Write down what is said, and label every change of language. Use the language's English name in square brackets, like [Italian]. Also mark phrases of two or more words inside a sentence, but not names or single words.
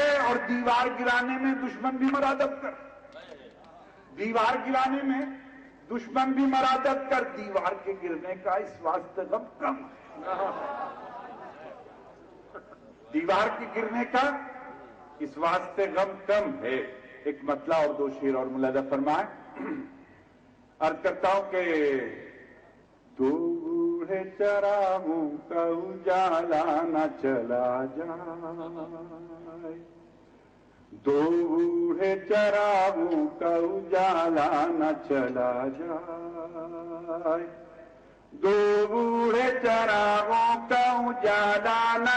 [Urdu] اور دیوار گرانے میں دشمن بھی مرادت کر، دیوار گرانے میں دشمن بھی مرادت کر، دیوار کے گرنے کا اس واسطے غم کم ہے، دیوار کے گرنے کا اس واسطے غم کم ہے۔ ایک مطلع اور 2 شعر اور ملاحظہ فرمائیں۔ عرض کرتا ہوں کہ تو بوڑھے چراغوں کا اجالا نہ چلا جائے، دو بوڑھے چراغوں کا اجالا نہ چلا جائے، دو بوڑھے چراغوں کا اجالا نہ